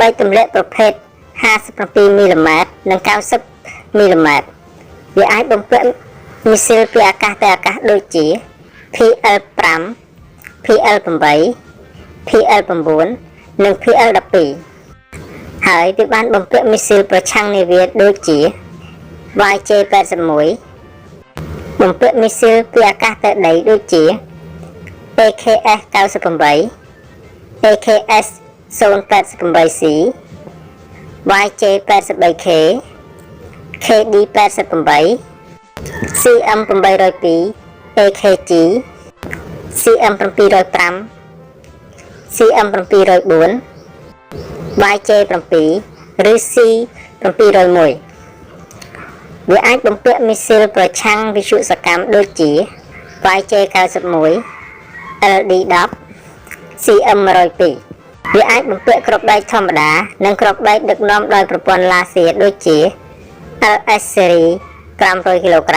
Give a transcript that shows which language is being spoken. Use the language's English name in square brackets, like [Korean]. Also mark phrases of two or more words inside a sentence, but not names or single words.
[Khmer] កទម្លាក់ប្រភេទ57មីលីម៉ែត្រនិង90មីលីម៉ែត្រវាអាចបំពាក់មីស៊ីលពីអាកាសទៅអាកាសដូចជា PL5 PL8 PL9 និង PL12 ហើយវាបានបំពាក់មីស៊ីលប្រឆាំងនាវាដូចជា YJ81 បំពាក់មីស៊ីលពីអាកាសទៅដីដូចជា AKS98 AKS088C YJ83K KD88 CM802 AKG CM705 CM704 YJ7 ឬ C701 វាអាចបំពាក់មីស៊ីលប្រឆាំងវិទ្យុសកម្មដូចជា YJ91 LD10 CM102 វាអាចបំ ពាក់គ្រាប់បែកធម្មតានិងគ្រាប់បែកដឹកនាំដោយប្រព័ន្ធឡាស៊ែរដូចជា LS Series 500 គីឡូក្រា